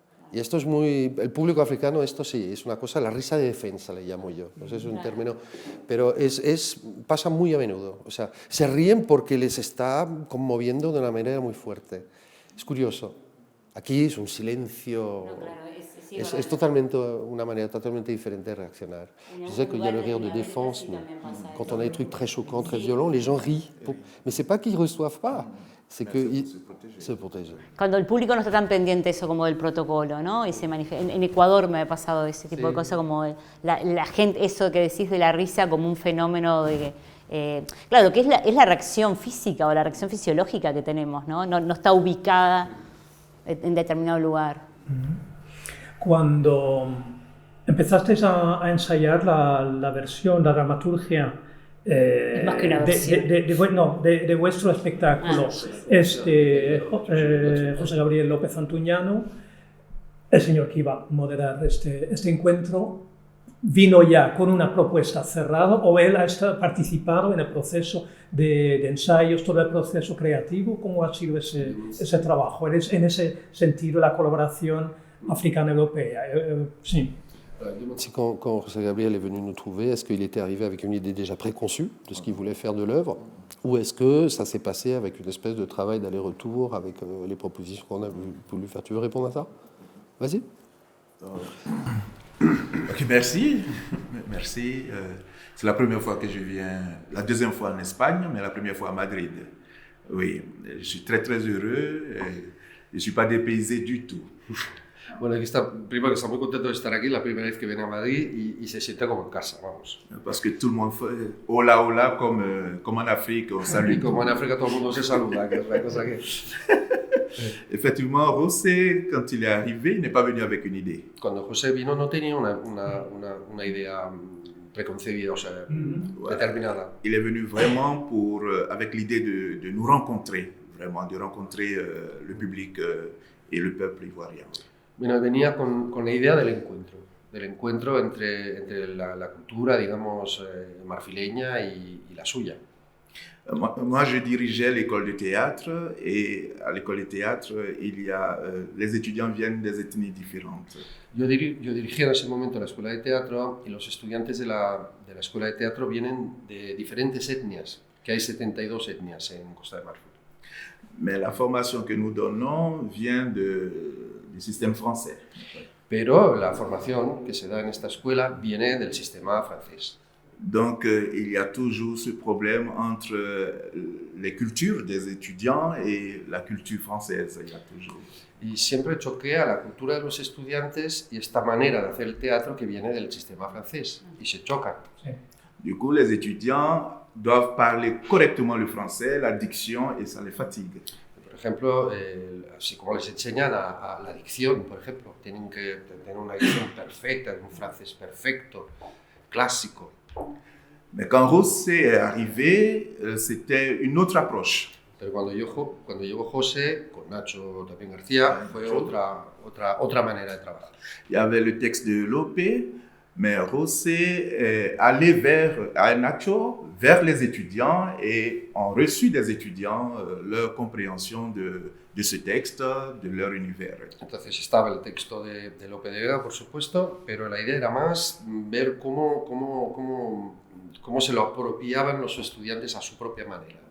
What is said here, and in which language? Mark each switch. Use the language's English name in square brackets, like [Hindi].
[Spanish] Y esto es el público africano, esto sí, es una cosa, la risa de defensa le llamo yo, no sé, es un término, pero pasa muy a menudo, o sea, se ríen porque les está conmoviendo de una manera muy fuerte, es curioso, aquí es un silencio, es totalmente una manera totalmente diferente de reaccionar. [French] Je sais qu'il y a le rire de défense, mais quand on a des trucs très choquants, très violents, les gens rient, mais c'est pas qu'ils reçoivent pas. [Spanish] Se protege. Cuando el público no está tan pendiente eso como del protocolo, ¿no? Y se manifiesta. En Ecuador me ha pasado ese tipo de cosas, como la gente, eso que decís de la risa como un fenómeno de claro, que es la reacción física o la reacción fisiológica que tenemos, ¿no? No está ubicada en determinado lugar. Cuando Empezasteis a ensayar la versión, la dramaturgia Es más que una versión. de vuestro espectáculo. José Gabriel López Antuñano, el señor que iba a moderar este encuentro, vino ya con una propuesta cerrada o él ha participado en el proceso de ensayos, todo el proceso creativo. ¿Cómo ha sido ese trabajo? En ese sentido, la colaboración africana-europea. Sí. [French] Si quand José Gabriel est venu nous trouver, est-ce qu'il était arrivé avec une idée déjà préconçue de ce qu'il voulait faire de l'œuvre, ou est-ce que ça s'est passé avec une espèce de travail d'aller-retour avec les propositions qu'on a voulu faire? Tu veux répondre à ça? Vas-y. Ok, merci. Merci. C'est la première fois que je viens, la deuxième fois en Espagne, mais la première fois à Madrid. Oui, je suis très très heureux. Je ne suis pas dépaysé du tout. [Spanish] Bueno, aquí está, primero que está muy contento de estar aquí, la primera vez que viene a Madrid y se siente como en casa, vamos. [French] Parce que tout le monde fait hola hola comme en Afrique, on salue. [Spanish] Y como en África todo el mundo se saluda, que es una cosa que... [French] Effectivement, José, quand il est arrivé, il n'est pas venu avec une idée. [Spanish] Cuando José vino no tenía una idea preconcebida, o sea, determinada. [French] Il est venu vraiment avec l'idée de nous rencontrer, vraiment, de rencontrer le public et le peuple ivoirien. [Spanish] Bueno, venía con la idea del encuentro entre la cultura, digamos, marfileña y la suya. [French] Moi, je dirigeais l'école de théâtre et à l'école de théâtre, les étudiants viennent des ethnies différentes. [Spanish] Yo dirigía en ese momento la escuela de teatro y los estudiantes de la escuela de teatro vienen de diferentes etnias, que hay 72 etnias en Costa de Marfil. [French] Mais la formation que nous donnons vient du système français. [Spanish] Pero la formación que se da en esta escuela viene del sistema francés. [French] Donc, il y a toujours ce problème entre les cultures des étudiants et la culture française. Il y a toujours. [Spanish] Y siempre choquea la cultura de los estudiantes y esta manera de hacer el teatro que viene del sistema francés. Y se chocan. Sí. [French] Du coup, les étudiants doivent parler correctement le français, la diction, et ça les fatigue. [Spanish] Por ejemplo, así como les enseñan a la dicción, por ejemplo, tienen que tener una dicción perfecta, un francés perfecto, clásico. [French] Mais quand José est arrivé, c'était une autre approche. [Spanish] Pero cuando llegó José, con Nacho también García, fue otra manera de trabajar. [French] Il y avait le texte de Lopé, mais José allait vers Nacho, vers les étudiants et ont reçu des étudiants leur compréhension de ce texte, de leur univers. [Spanish] Entonces estaba el texto de Lope de Vega, por supuesto, pero la idea era más ver cómo se lo apropiaban los estudiantes a su propia manera.